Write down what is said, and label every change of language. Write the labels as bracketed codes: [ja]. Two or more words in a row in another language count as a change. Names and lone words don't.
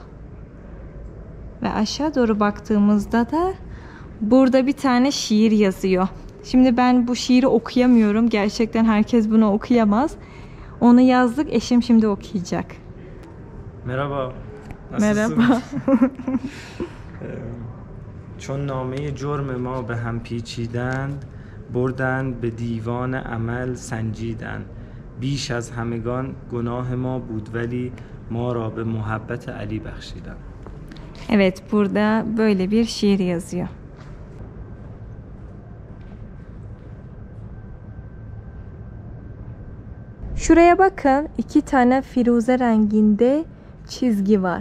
[tr] Ve aşağı doğru baktığımızda da burada bir tane şiir yazıyor. Şimdi ben bu şiiri okuyamıyorum. Gerçekten herkes bunu okuyamaz. Onu yazdık. Eşim şimdi okuyacak. Merhaba. Nasılsın? Merhaba. [fa] چون نامه جرم ما به هم پیچیدند بردند به دیوان عمل سنجیدند بیش از همگان گناه ما بود ولی ما را به محبت علی بخشیدند. [tr] Evet, burada böyle bir şiir yazıyor. Şuraya bakın, 2 tane firuze renginde çizgi var.